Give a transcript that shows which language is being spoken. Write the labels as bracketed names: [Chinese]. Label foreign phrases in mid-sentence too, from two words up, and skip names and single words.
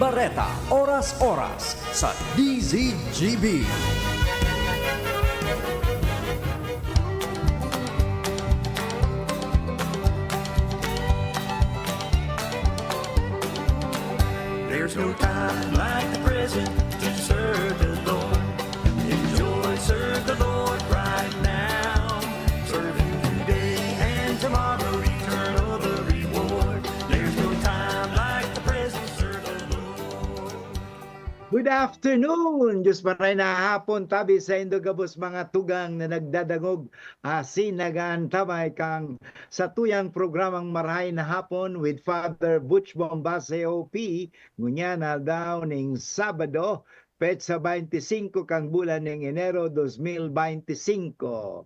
[Bikol] Legarreta, oras-oras sa DZGB. [English] There's no time like the present to serve the Lord. Enjoy, serve the Lord right now. Serve Him today and tomorrow, eternal the reward. There's no time like the present, serve the Lord. Good afternoon! [Bikol] Diyos maray na hapon tabi sa Indogabos mga tugang na nagdadangog sinagan tamay kang sa tuyang programang Marahay na Hapon with Father Butch Bombase OP ngunya na daw ning Sabado petsa 25 kang bulan ng Enero 2025.